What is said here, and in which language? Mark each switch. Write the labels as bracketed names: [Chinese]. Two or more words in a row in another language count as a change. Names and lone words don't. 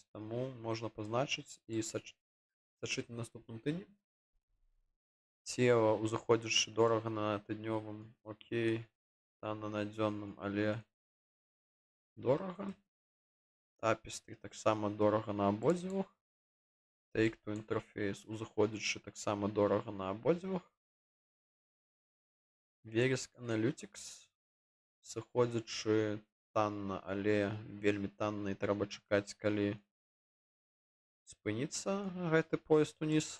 [Belarusian] Таму можна пазначыць і сачыць на наступным тыдні. Цева узыходзячы дорага на тыднёвым. Окей. Танна на дзённым, але дорага. Tapestry таксама дорага на абодвух. Take-Two Interface узыходзячы таксама дорага на абодвух. Verisk Analytics сыходзячы танна, але вельмі танна і трэба чакаць, калі спыніцца гэты поезд уніз.